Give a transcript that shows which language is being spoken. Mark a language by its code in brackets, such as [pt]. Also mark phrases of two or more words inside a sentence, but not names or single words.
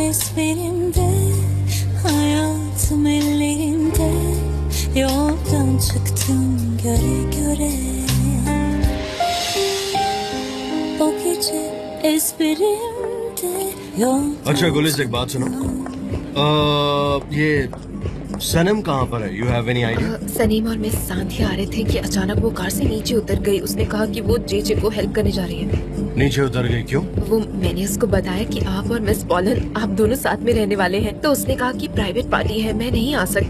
[tr] ezberimde, hayatım ellerimde. Yoldan çıktım göre göre. O gece ezberimde yoldan. [hi] अच्छा गुलिस, एक बात सुनो, ये सनम कहाँ पर है? [en] you have any idea? [hi] सनीम और मिस सांधी आ रहे थे कि अचानक वो कार से नीचे उतर गई। उसने कहा कि वो जेजे को हेल्प करने जा रही है। नीचे उतर गई क्यों? वो मैंने उसको बताया कि आप और मिस पॉलन आप दोनों साथ में रहने वाले हैं, तो उसने कहा कि [en] private party [hi] है, मैं नहीं आ सकती।